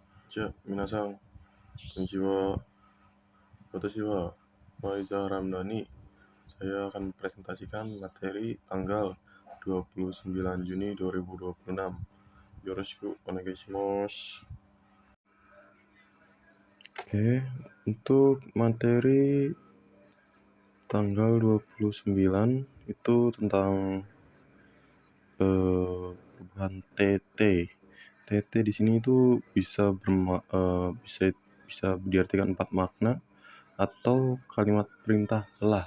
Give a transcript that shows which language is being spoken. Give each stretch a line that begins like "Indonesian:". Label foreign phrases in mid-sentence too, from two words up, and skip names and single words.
Japanese: みなさん、こんにちは. Watashi wa Faiza Ramdhani.
Indonesian: Saya akan presentasikan materi tanggal 29 Juni 2026.
Japanese: よろしくお願いします.
Indonesian: Oke, untuk materi tanggal 29 itu tentang perubahan TT. TT di sini itu bisa diartikan 4 makna atau kalimat perintah lah.